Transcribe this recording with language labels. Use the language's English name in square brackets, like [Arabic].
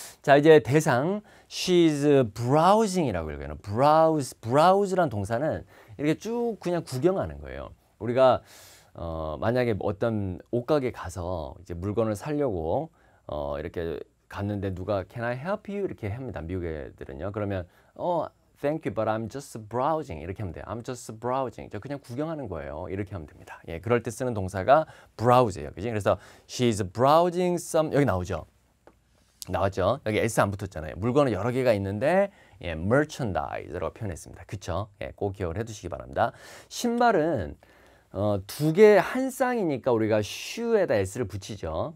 [Korean] 자, 이제 대상 she's browsing이라고 읽어요. browse란 동사는 이렇게 쭉 그냥 구경하는 거예요. 우리가 만약에 어떤 옷가게 가서 이제 물건을 사려고 이렇게 갔는데 누가 [English] Can I help you? [Korean] 이렇게 합니다. 미국 애들은요. [English] 그러면 Thank you, but I'm just browsing [Korean] 이렇게 하면 돼요. [English] I'm just browsing. [Korean] 저 그냥 구경하는 거예요. 이렇게 하면 됩니다. 예, 그럴 때 쓰는 동사가 browse예요. 그지? 그래서 [English] she's browsing some [Korean] 여기 나오죠. 나왔죠? 여기 S 안 붙었잖아요. 물건은 여러 개가 있는데 예, merchandise라고 표현했습니다. 그쵸? 예, 꼭 기억을 해두시기 바랍니다. 신발은 두 개 한 쌍이니까 우리가 shoe에다 s를 붙이죠.